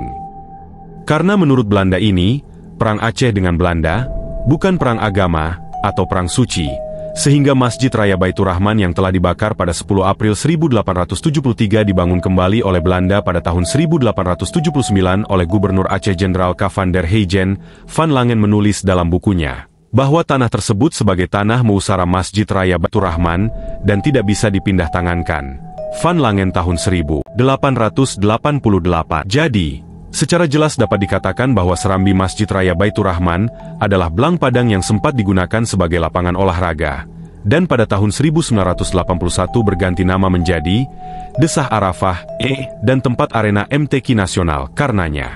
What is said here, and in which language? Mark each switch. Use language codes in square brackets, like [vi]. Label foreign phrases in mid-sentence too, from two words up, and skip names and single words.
[id] Karena menurut Belanda ini, perang Aceh dengan Belanda bukan perang agama atau perang suci, sehingga Masjid Raya Baitur Rahman yang telah dibakar pada 10 April 1873 dibangun kembali oleh Belanda pada tahun 1879 oleh Gubernur Aceh Jenderal K. van der Heygen. Van Langen menulis dalam bukunya bahwa tanah tersebut sebagai tanah musara Masjid Raya Baitur Rahman dan tidak bisa dipindah tangankan. Van Langen tahun 1888. Jadi, secara jelas dapat dikatakan bahwa serambi Masjid Raya Baitur Rahman adalah Blang Padang yang sempat digunakan sebagai lapangan olahraga, dan pada tahun 1981 berganti nama menjadi Desah Arafah, dan tempat arena MTQ nasional karenanya.